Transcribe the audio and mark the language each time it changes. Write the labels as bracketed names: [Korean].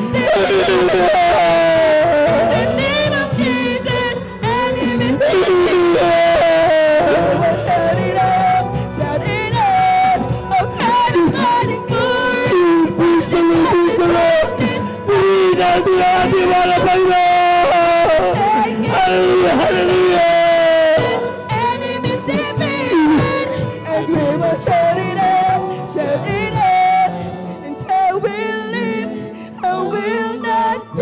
[English] In the name of Jesus, enemies shout it up, shout it up. Oh, God is fighting for us. Praise the Lord, praise the Lord! [Filipino] Purihin natin ang ating mga Panginoon! [English] Hallelujah, hallelujah! Enemies defeated, and we will shout it up, until we live, and will not die.